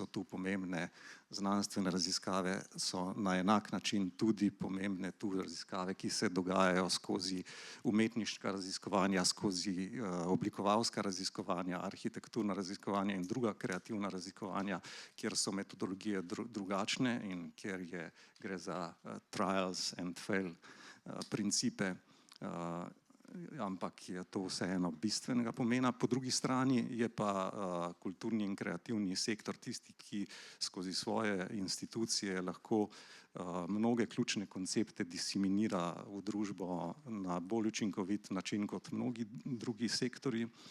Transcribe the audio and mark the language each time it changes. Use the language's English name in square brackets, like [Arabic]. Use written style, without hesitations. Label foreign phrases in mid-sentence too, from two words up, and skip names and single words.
[Slovenian] tu pomembne znanstvene raziskave, so na enak način tudi pomembne tu raziskave, ki se dogajajo skozi umetniška raziskovanja, skozi oblikovalska raziskovanja, arhitekturna raziskovanja in druga kreativna raziskovanja, kjer so metodologije drugačne in kjer gre za [English] trials and fail [Slovenian] principe, ampak je to vseeno bistvenega pomena. Po drugi strani je pa kulturni in kreativni sektor tisti, ki skozi svoje institucije lahko mnoge ključne koncepte diseminira v družbo na bolj učinkovit način kot mnogi drugi sektorji.